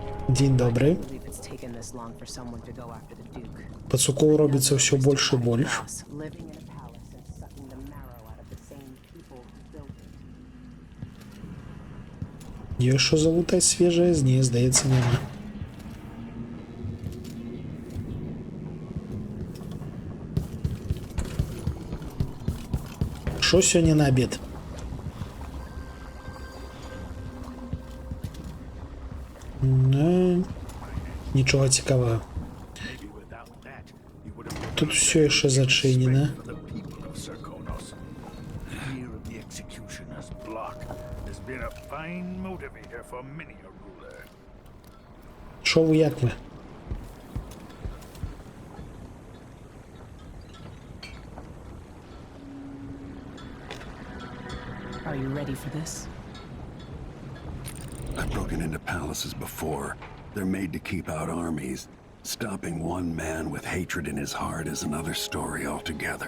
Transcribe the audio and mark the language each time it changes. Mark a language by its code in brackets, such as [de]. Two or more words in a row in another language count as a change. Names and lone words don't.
[be] Дзень добры. [en] believe it's taken this long for someone to go after the Duke. [be] Пацукоў робіцца ўсё больш і больш. [en] Living in a palace and sucking the marrow out of the same people who built it. [be] Ёсць што залутаць свежае, з неї, здаецца, няма. Што сёння на абед? Нічога цікавага. Тут усё яшчэ зачынена. Шо вы, як вы? [en] Are you ready for this? I've broken into palaces before. They're made to keep out armies. Stopping one man with hatred in his heart is another story altogether.